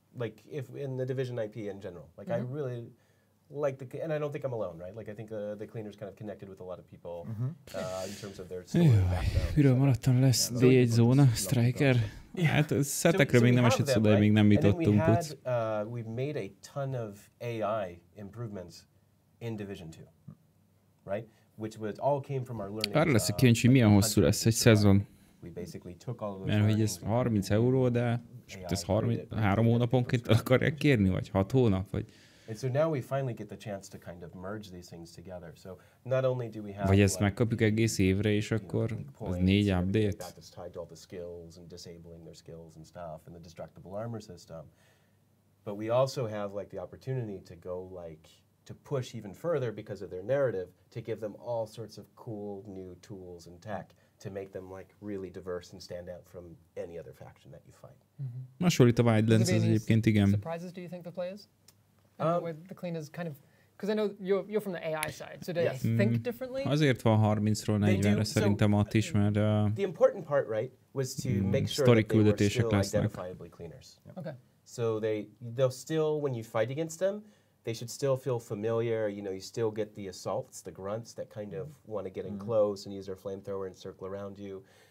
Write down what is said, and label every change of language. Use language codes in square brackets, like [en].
[en] Like if in the Division IP in general, like I really like and I don't think I'm alone, right? Like I think the cleaners kind of connected with a lot of people in terms of their story background. [hu] Miről maradtam, lesz D1 zóna, Striker? Hát szetekről még nem esett szó, de még nem jutottunk. [en] We've made a ton of AI improvements in Division 2, right? Which all came from our learning. [hu] Arra leszek kíváncsi, hogy milyen hosszú lesz egy szezon. Mert hogy ez 30 euró, de ez 3 hónaponként akarják kérni, vagy 6 hónap, vagy... [en] And so now we finally get the chance to kind of merge these things together. So not only do we have [hu] vagy ezt megkapjuk egész évre, és akkor az 4 update. [en] That's tied to all the skills and disabling their skills and stuff and the destructible armor system. But we also have like the opportunity to go like to push even further because of their narrative to give them all sorts of cool new tools and tech to make them like really diverse and stand out from any other faction that you fight. [hu] Hasonlít a Wildlands az egyébként, igen. [en] Surprises do you think for players? The cleaners kind of, because I know you're from the AI side, so they think differently. [hu] Azért van 30-ról 40-re szerintem ott is, mert [en] the important part, right, was to make sure that they were still identifiably cleaners. Okay. So they'll still, when you fight against them, they should still feel familiar. You know, you still get the assaults, the grunts that kind of want to get in close and use their flamethrower and circle around you.